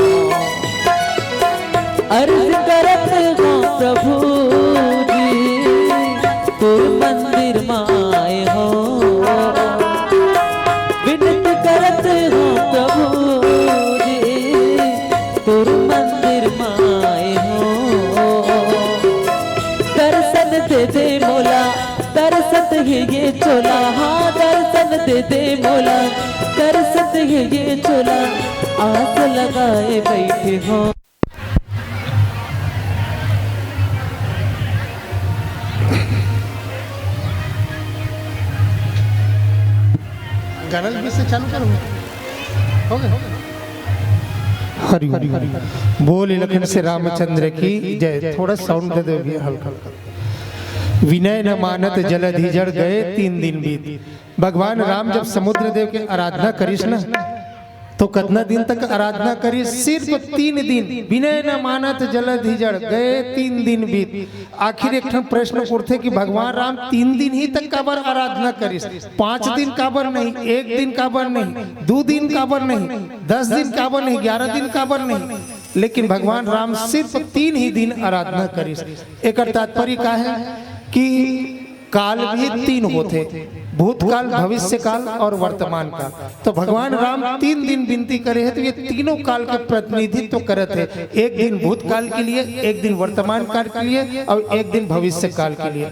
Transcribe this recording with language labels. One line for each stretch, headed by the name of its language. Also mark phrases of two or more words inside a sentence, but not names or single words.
Chhattisgarhi: अर्ज करत हो प्रभु तोर मंदिर माए हो। विनती करत हो प्रभु जी तोर मंदिर माए हो। दर्शन दे दे मोला दर्शन ये चोला हाँ दर्शन दे दे मोला दर्शन ये चोला। आस लगाए बैठे हो गाना भी से चालू करूँ हो गया। हरि हरि बोल लखन से रामचंद्र की जय। थोड़ा साउंड दे दो भैया हल्का हल्का।
Awadhi: विनय न मानत जलधि जड़ गए 3 दिन बीत।
Chhattisgarhi: भगवान राम जब समुद्र देव की आराधना करिस ना तो कितना दिन तक आराधना करी? सिर्फ 3 दिन।
Awadhi: विनय न मानत जलधि जड़ गए 3 दिन बीत।
Chhattisgarhi: आखिर एक प्रश्न उठते कि भगवान राम 3 दिन ही तक काबर आराधना करिस? 5 दिन काबर नहीं, 1 दिन काबर नहीं, 2 दिन काबर नहीं, 10 दिन काबर नहीं, 11 दिन काबर नहीं, लेकिन भगवान राम सिर्फ 3 ही दिन आराधना करिस। एक तात्पर्य का है कि काल भी 3 होते, भूतकाल, भविष्य काल और वर्तमान काल। तो भगवान राम 3 दिन विनती करे है तो ये तीनों काल के प्रतिनिधित्व करते हैं। 1 दिन भूतकाल के लिए, 1 दिन वर्तमान काल के लिए और 1 दिन भविष्य काल के लिए।